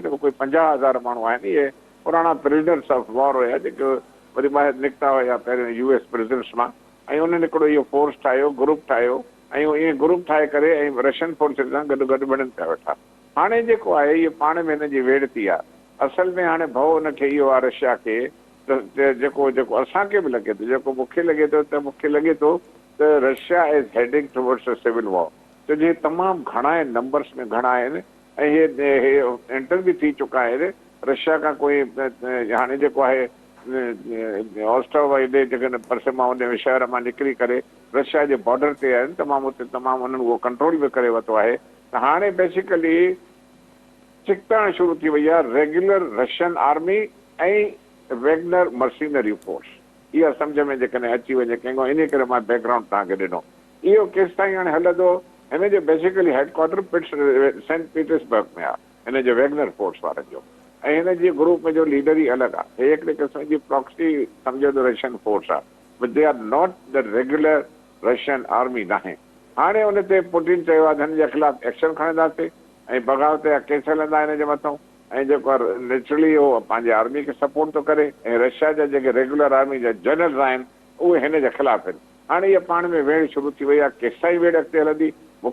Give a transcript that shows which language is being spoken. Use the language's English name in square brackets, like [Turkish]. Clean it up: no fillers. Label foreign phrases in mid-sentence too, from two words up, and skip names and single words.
[Sindhi] हिन में कोई 50,000 माण्हू आहिनि। इहे पुराणा [English] prisoners of war [Sindhi] हुया जेके वरी ॿाहिरि निकिता हुया पहिरियों [English] US prisons [Sindhi] मां, ऐं उन्हनि हिकिड़ो इहो फोर्स ठाहियो, ग्रुप ठाहियो, ऐं इएं ग्रुप ठाहे करे ऐं [English] Russian forces [Sindhi] सां गॾु गॾु वञनि पिया वेठा। हाणे जेको आहे इहो पाण में हिन जी वेड़ थी आहे। असल में हाणे भउ हुनखे इहो आहे रशिया खे त जेको असांखे बि लॻे थो, जेको मूंखे लॻे थो त [English] Russia is heading towards a civil war. [Sindhi] छो जो तमामु घणा आहिनि, नंबर्स में घणा आहिनि, ऐं हे एंटर बि थी चुका आहिनि। रशिया खां कोई हाणे जेको आहे ऑस्ट्रो हेॾे जेके परसिमा उन शहर मां निकिरी करे रशिया जे बॉर्डर ते आहिनि, तमामु उते तमामु उन्हनि उहो कंट्रोल बि करे वरितो आहे। त हाणे बेसिकली चिकताइण शुरू थी वई आहे [English] regular Russian army [Sindhi] ऐं [English] Wagner mercenary force. [Sindhi] इहा सम्झ में जेकॾहिं अची वञे कंहिंखो, इन करे मां बैकग्राउंड तव्हांखे ॾिनो। इहो केसि ताईं हाणे हलंदो, हिन जो बेसिकली हेडक्वार्टर सेंट पीटर्सबर्ग में आहे हिन जो [English] Wagner force [Sindhi] वारनि जो, ऐं हिन जी ग्रुप में जो लीडर ई अलॻि आहे। हे हिकिड़े क़िस्म जी प्रॉक्सी सम्झो त [English] Russian force [Sindhi] आहे, [English] but they are not the regular Russian army [Sindhi] न आहे। हाणे हुन ते पुतिन चयो आहे हिन जे ख़िलाफ़ एक्शन खणंदासीं ऐं बग़ावत जा केस हलंदा हिन जे मथां, ऐं जेको आहे नेचुरली उहो पंहिंजे आर्मी खे सपोर्ट थो करे, ऐं रशिया जा जेके [English] regular army [Sindhi] जा जनरल्स आहिनि उहे हिन जे ख़िलाफ़ आहिनि। हाणे इहा पाण में वेड़ शुरू थी वई आहे। केसिताईं वेड़ अॻिते हलंदी?